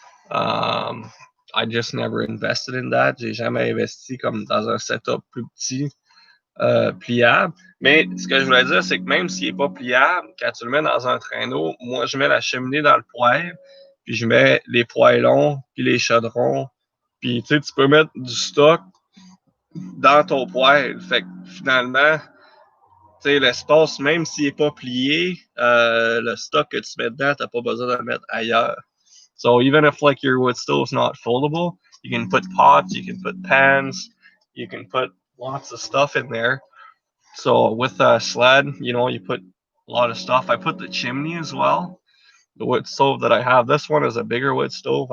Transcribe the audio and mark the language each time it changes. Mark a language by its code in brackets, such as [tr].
[en] I just never invested in that. [fr] J'ai jamais investi comme dans un setup plus petit, pliable. Mais ce que je voulais dire, c'est que même s'il n'est pas pliable, quand tu le mets dans un traîneau, moi je mets la cheminée dans le poêle, puis je mets les poêlons, puis les chaudrons, puis tu sais, tu peux mettre du stock dans ton poêle. Fait que finalement, tu sais, l'espace, même s'il n'est pas plié, le stock que tu mets dedans, tu n'as pas besoin de le mettre ailleurs. [en] So even if like your wood stove's not foldable, you can put pots, you can put pans, you can put lots of stuff in there. So with a sled, you know, you put a lot of stuff. I put the chimney as well. The wood stove that I have, this one is a bigger wood stove.